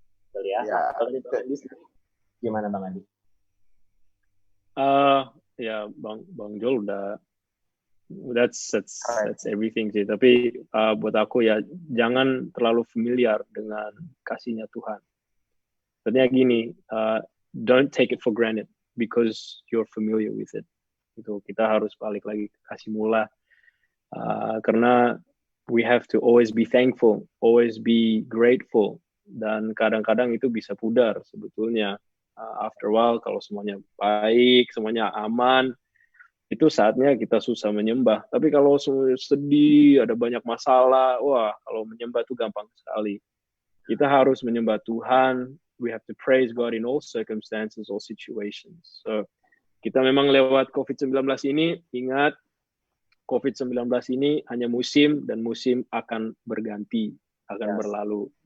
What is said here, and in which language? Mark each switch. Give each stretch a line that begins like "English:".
Indonesian: Betul ya? Kalau di Bang Andi, gimana Bang Andi? Ya Bang Joel udah
English: that's everything
Indonesian: sih. Tapi buat aku ya jangan terlalu familiar dengan kasihnya Tuhan. Artinya gini,
English: don't take it for granted because you're familiar with it.
Indonesian: Itu kita harus balik lagi ke kasih mula, karena
English: we have to always be thankful, always be grateful,
Indonesian: dan kadang-kadang itu bisa pudar sebetulnya.
English: After a while,
Indonesian: kalau semuanya baik, semuanya aman, itu saatnya kita susah menyembah. Tapi kalau sedih, ada banyak masalah, wah, kalau menyembah itu gampang sekali. Kita harus menyembah Tuhan.
English: We have to praise God in all circumstances, all situations.
Indonesian: So, kita memang lewat COVID-19 ini, ingat, COVID-19 ini hanya musim, dan musim akan berganti, akan berlalu.